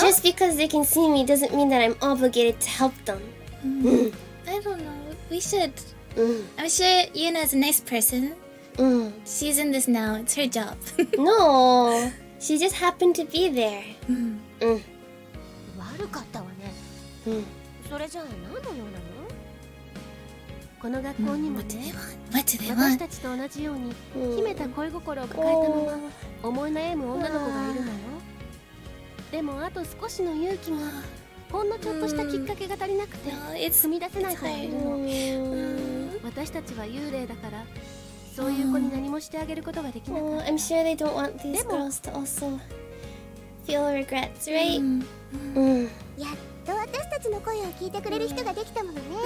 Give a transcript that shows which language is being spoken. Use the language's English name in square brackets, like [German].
[English] Just because they can see me doesn't mean that I'm obligated to help them. I don't know. We should. I'm sure Yuna's a nice person. She's in this now. It's her job. No. She just happened to be there. [Japanese] 悪かったわね。それじゃあ何の用なの？この学校にもね、私たちと同じように秘めた恋心を抱えたまま思い悩む女の子がいるのよ。でもあと少しの勇気が、ほんのちょっとしたきっかけが足りなくて踏み出せない子がいるの。私たちは幽霊だから、そういう子に何もしてあげることができなかった。 [English] I'm sure they don't want these girls to also feel regrets, right? [Japanese] やっと私たちの声を聞いてくれる人ができたものね。